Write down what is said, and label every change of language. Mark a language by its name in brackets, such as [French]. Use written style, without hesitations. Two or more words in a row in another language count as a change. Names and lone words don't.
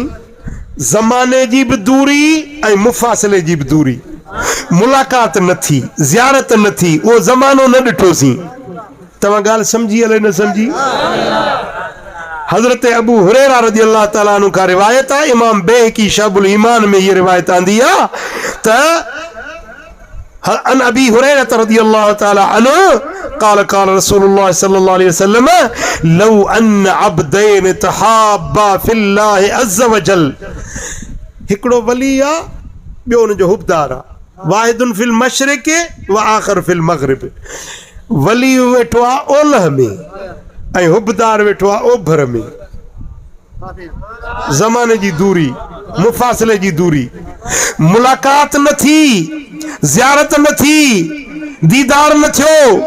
[Sindhi] ज़माने जी बि दूरी ऐं मुफ़ासिले जी बि दूरी, मुलाक़ात न थी, ज़ियारत न थी, उहो ज़मानो न ॾिठोसीं। तव्हां ॻाल्हि सम्झी हले न सम्झी? हज़रत अबू हुरैरा [Arabic] رضي الله تعالى عنه [Sindhi] खां रिवायत आहे, इमाम बैहक़ी शअबुल ईमान में हीअ रिवायत आंदी आहे त [Arabic] عن أبي هريرة رضي الله تعالى عنه قال قال رسول الله صلى الله عليه وسلم لو ان عبدين تحابا في الله عز وجل، [Sindhi] हिकिड़ो वली आहे, ॿियो हुनजो हुबदार आहे, [Arabic] واحد في المشرق وآخر في المغرب. [Sindhi] वली वेठो आहे ओलह में ऐं हुबदार वेठो आहे ओभर में। ज़माने जी दूरी, मुफ़ासिले जी दूरी, मुलाक़ात न थी, ज़ियारत न थी, दीदार न थियो।